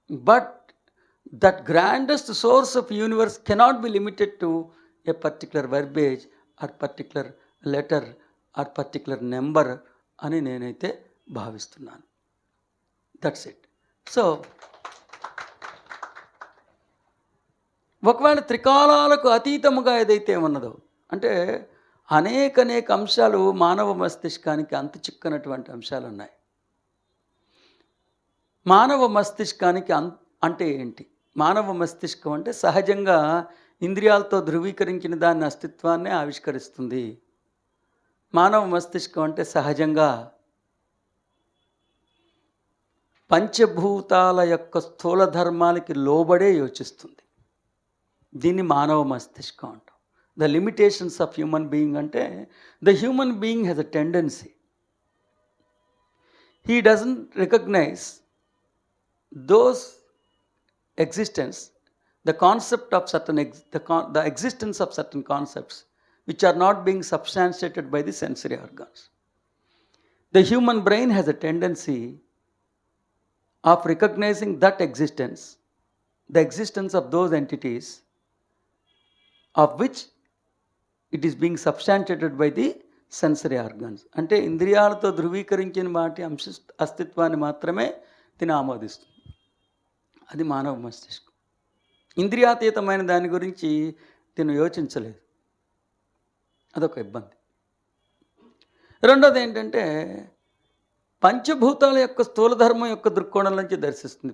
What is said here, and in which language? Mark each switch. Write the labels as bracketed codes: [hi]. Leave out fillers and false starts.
[en] But that grandest source of universe cannot be limited to a particular verbiage or particular letter or particular number [te] అని నేనైతే భావిస్తున్నాను. [en] That's it. [te] So ఒకవేళ త్రికాలాలకు అతీతముగా ఏదైతే ఉన్నదో, అంటే అనేక అంశాలు మానవ మస్తిష్కానికి అంతు చిక్కనటువంటి అంశాలు ఉన్నాయి. మానవ మస్తిష్కానికి అంటే ఏంటి? మానవ మస్తిష్కం అంటే సహజంగా ఇంద్రియాలతో ధృవీకరించిన దాని అస్తిత్వాన్నే ఆవిష్కరిస్తుంది. మానవ మస్తిష్కం అంటే సహజంగా పంచభూతాల యొక్క స్థూల ధర్మానికి లోబడే యోచిస్తుంది. దీన్ని మానవ మస్తిష్కం అంటాం. [en] The limitations of human being అంటే the human being has a tendency. He doesn't recognise those existence, the concept of certain the existence of certain concepts which are not being substantiated by the sensory organs. The human brain has a tendency of recognizing that existence, the existence of those entities of which it is being substantiated by the sensory organs. [te] అంటే ఇంద్రియాలతో ధృవీకరించిన వాటి అస్తిత్వాన్ని మాత్రమే తిని ఆమోదిస్తుంది. అది మానవ మస్తిష్కం. ఇంద్రియాతీతమైన దాని గురించి తిను యోచించలేదు. అదొక ఇబ్బంది. రెండోది ఏంటంటే పంచభూతాల యొక్క స్థూలధర్మం యొక్క దృక్కోణం నుంచి దర్శిస్తుంది.